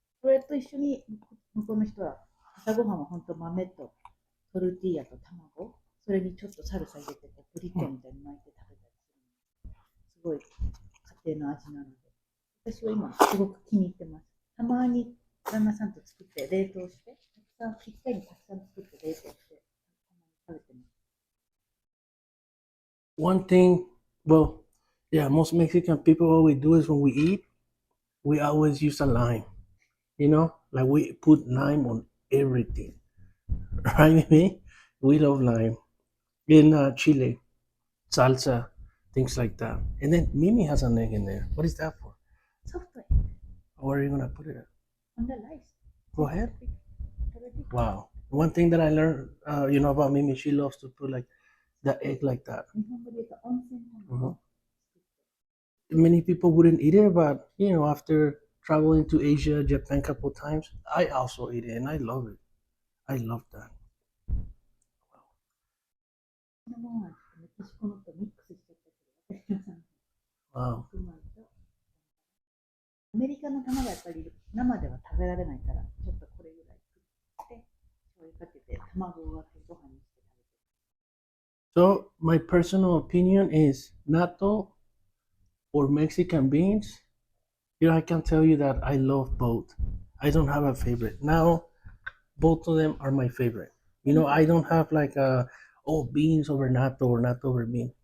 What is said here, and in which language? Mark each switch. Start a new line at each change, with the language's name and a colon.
Japanese: それと一緒に、向こうの人は、朝ごはんは本当豆とトルティーヤと卵、それにちょっとサルサ入れて、ブリトーみたいに巻いて食べたりする。すごい家庭の味なので、私は今すごく気に入ってます。たまに旦那さんと作って冷凍して、一回にたくさん作って冷凍して、たまに食べてます。
English: One thing, well, yeah, most Mexican people, what we do is when we eat, we always use a lime. Like we put lime on everything, right? Me, we love lime in chile, salsa, things like that. And then Mimi has an egg in there. What is that for?
Japanese: ソフトエッグ、
English: Where are you gonna put it at? on the rice. Go ahead.
Japanese: 食べて
English: Wow. One thing that I learned, about Mimi, she loves to put like the egg like that.
Japanese: 日本語で言うと温泉卵。
English: Many people wouldn't eat it, but after traveling to Asia, Japan a couple of times, I also eat it and I love it. I love that.
Japanese: このままメキシコのとミックスしちゃったけど、私は
English: Wow.
Japanese: 白米とアメリカの卵がやっぱり生では食べられないから、ちょっとこれぐらい作って、醤油かけて、卵を割ってご飯にして食べて。
English: So my personal opinion is natto or Mexican beans. I can tell you that I love both. I don't have a favorite. Now, both of them are my favorite. I don't have like beans over natto or natto over bean.